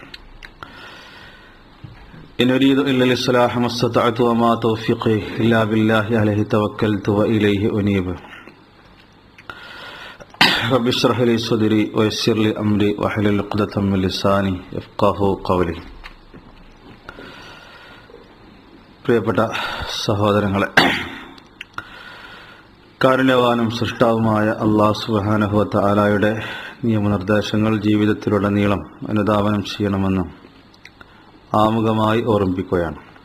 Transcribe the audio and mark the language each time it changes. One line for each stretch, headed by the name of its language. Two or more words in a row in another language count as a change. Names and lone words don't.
Arabic: إن أريد إلا الإصلاح ما استطعت وما توفيقي إلا بالله عليه توكلت وإليه أنيب. رب اشرح لي صدري ويسر لي أمري واحلل عقدة من لساني يفقهوا قولي.
Malayalam: പ്രിയപ്പെട്ട സഹോദരങ്ങളെ, കാരുണ്യവാനും സൃഷ്ടാവുമായ അല്ലാഹു
Arabic: سبحانه وتعالى
Malayalam: നിയമനിർദ്ദേശങ്ങൾ ജീവിതത്തിലുടനീളം അനുധാവനം ചെയ്യണമെന്നും ആമുഖമായി ഓർമ്മിപ്പിക്കുകയാണ്.